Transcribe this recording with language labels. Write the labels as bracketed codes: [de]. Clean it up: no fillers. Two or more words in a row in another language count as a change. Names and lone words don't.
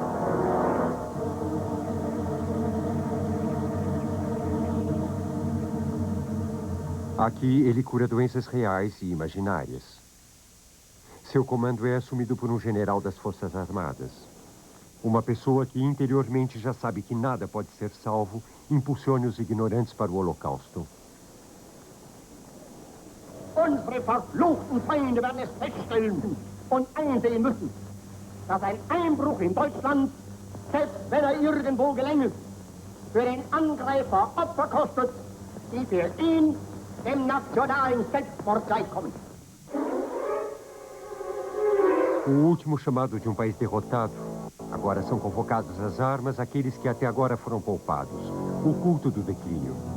[pt] Aqui, ele cura doenças reais e imaginárias. Seu comando é assumido por um general das Forças Armadas. Uma pessoa que interiormente já sabe que nada pode ser salvo, impulsione os ignorantes para o Holocausto. [de] Unsere verfluchten Feinde werden es feststellen und einsehen müssen, dass ein Einbruch in Deutschland, selbst wenn er irgendwo gelänge, für den Angreifer Opfer kostet, die für ihn dem nationalen Selbstmord gleichkommen. [pt] O último chamado de um país derrotado. Agora são convocados às armas aqueles que até agora foram poupados. O culto do declínio.